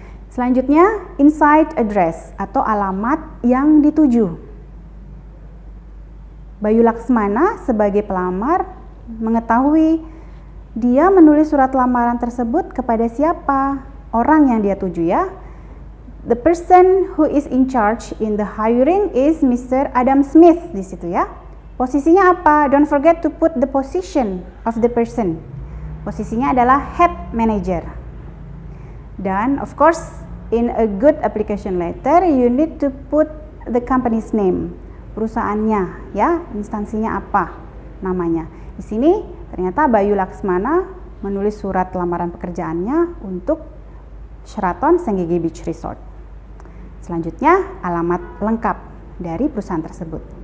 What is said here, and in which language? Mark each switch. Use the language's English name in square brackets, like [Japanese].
[Indonesian] Selanjutnya, inside address atau alamat yang dituju. Bayu Laksmana sebagai pelamar mengetahui dia menulis surat lamaran tersebut kepada siapa, orang yang dia tuju ya. [English] The person who is in charge in the hiring is Mr. Adam Smith [Indonesian] di situ ya. Posisinya apa? [English] Don't forget to put the position of the person. [Indonesian] Posisinya adalah head manager. [English] Dan of course, in a good application letter, you need to put the company's name. [Indonesian] Perusahaannya ya, instansinya apa namanya. Di sini ternyata Bayu Laksmana menulis surat lamaran pekerjaannya untuk Sheraton Senggigi Beach Resort. Selanjutnya, alamat lengkap dari perusahaan tersebut.